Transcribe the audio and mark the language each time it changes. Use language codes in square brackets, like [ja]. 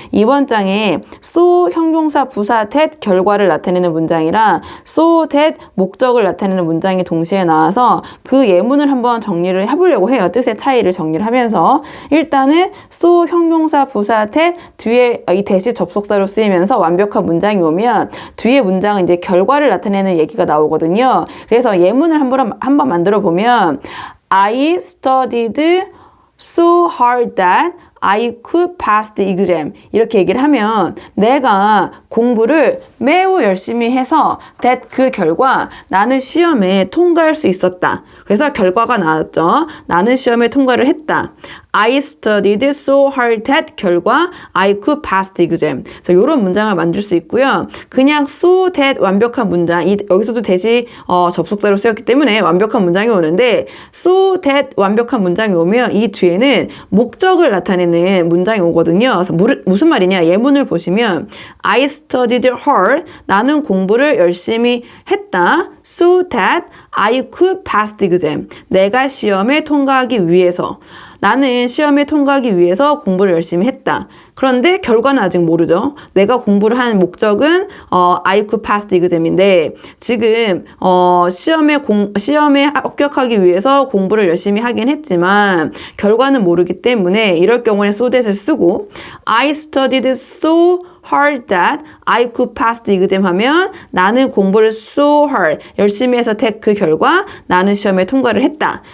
[ko] 이번 장에 so 형용사 부사 that 결과를 나타내는 문장이랑 so that 목적을 나타내는 문장이 동시에 나와서 그 예문을 한번 정리를 해보려고 해요. 뜻의 차이를 정리를 하면서 일단은 so 형용사 부사 that 뒤에 이 that이 접속사로 쓰이면서 완벽한 문장이 오면 뒤에 문장은 이제 결과를 나타내는 얘기가 나오거든요. 그래서 예문을 한번 만들어 보면 [en] I studied so hard that I could pass the exam. [ko] 이렇게 얘기를 하면 내가 공부를 매우 열심히 해서 that 그 결과 나는 시험에 통과할 수 있었다. 그래서 결과가 나왔죠. 나는 시험에 통과를 했다. [en] I studied so hard that 결과 I could pass the exam. [ko] 그래서 이런 문장을 만들 수 있고요. 그냥 so that 완벽한 문장 여기서도 that이 접속사로 쓰였기 때문에 완벽한 문장이 오는데 so that 완벽한 문장이 오면 이 뒤에는 목적을 나타내는 문장이 오거든요. 그래서 무슨 말이냐? 예문을 보시면 [en] I studied hard. [ko] 나는 공부를 열심히 했다. [en] So that I could pass the exam. [ko] 내가 시험에 통과하기 위해서. 나는 시험에 통과하기 위해서 공부를 열심히 했다. 그런데 결과는 아직 모르죠. 내가 공부를 한 목적은 [en] I could pass the exam [ko] 인데 지금 시험에 합격하기 위해서 공부를 열심히 하긴 했지만 결과는 모르기 때문에 이럴 경우에 so that을 쓰고 [en] I studied so hard that I could pass the exam [ko] 하면 나는 공부를 so hard 열심히 해서 that 그 결과 나는 시험에 통과를 했다.